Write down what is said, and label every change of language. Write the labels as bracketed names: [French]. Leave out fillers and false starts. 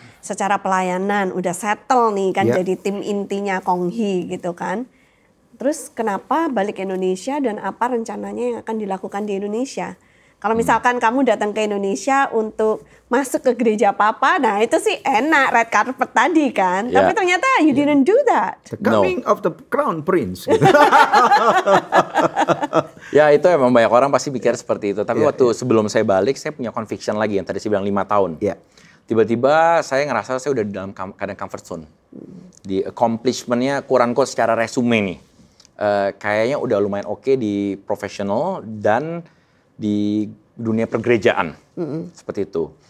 [Indonesian] Secara pelayanan udah settle nih kan, Ya. jadi tim intinya Konghi gitu kan. Terus kenapa balik ke Indonesia dan apa rencananya yang akan dilakukan di Indonesia? Kalau misalkan kamu datang ke Indonesia untuk masuk ke gereja Papa, nah itu sih enak, red carpet tadi kan. Ya. Tapi ternyata [English] you didn't do that. The coming of the crown prince. [Indonesian] Gitu. Ya itu emang banyak orang pasti pikir seperti itu. Tapi Iya, waktu sebelum saya balik, saya punya conviction lagi yang tadi saya bilang 5 tahun. Iya. Tiba-tiba saya ngerasa saya udah di dalam keadaan comfort zone. Di accomplishment-nya quote-unquote secara resume nih. Kayaknya udah lumayan oke di profesional dan di dunia pergerejaan. Seperti itu.